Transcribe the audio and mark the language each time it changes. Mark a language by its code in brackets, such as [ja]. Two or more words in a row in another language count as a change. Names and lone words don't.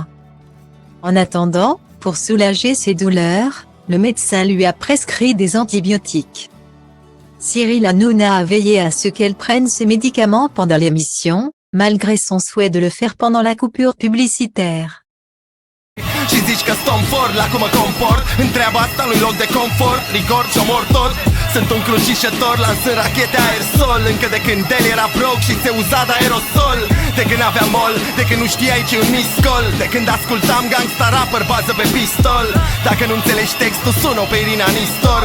[fr] En attendant, pour soulager ses douleurs, le médecin lui a prescrit des antibiotiques. Cyril Hanouna a veillé à ce qu'elle prenne ses médicaments pendant l'émission, malgré son souhait de le faire pendant la coupure publicitaire. [ro] Și zici că stăm for la cum mă comport Întreabă asta nu-i loc de confort Record și omor tot Sunt un crucișător lansând rachete aerosol. Încă de când el era broke și se uza de aerosol. De când aveam mol, de când nu știai ce un miscol. De când ascultam [en] gangsta rapper [ro] bază pe pistol. Dacă nu înțelegi textul, sună pe Irina Nistor.